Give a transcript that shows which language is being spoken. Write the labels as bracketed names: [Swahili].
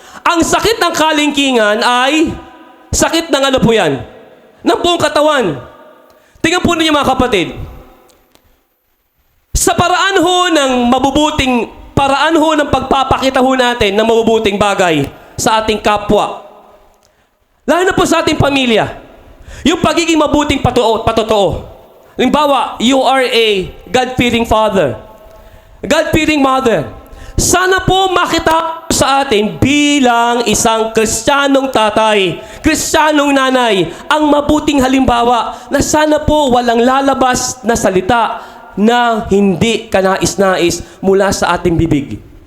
[Filipino] Ang sakit ng kalingkingan ay sakit ng ano po yan? Ng buong katawan. Tingnan po ninyo mga kapatid. Sa paraan ho ng mabubuting paraan ho ng pagpapakita ho natin ng mabubuting bagay sa ating kapwa. Lalo na po sa ating pamilya. Yung pagiging mabuting patotoo. Halimbawa, [English] you are a God-fearing father. God-fearing mother. [Filipino] Sana po makita sa atin bilang isang Kristiyanong tatay, Kristiyanong nanay, ang mabuting halimbawa na sana po walang lalabas na salita na hindi kanais-nais mula sa ating bibig.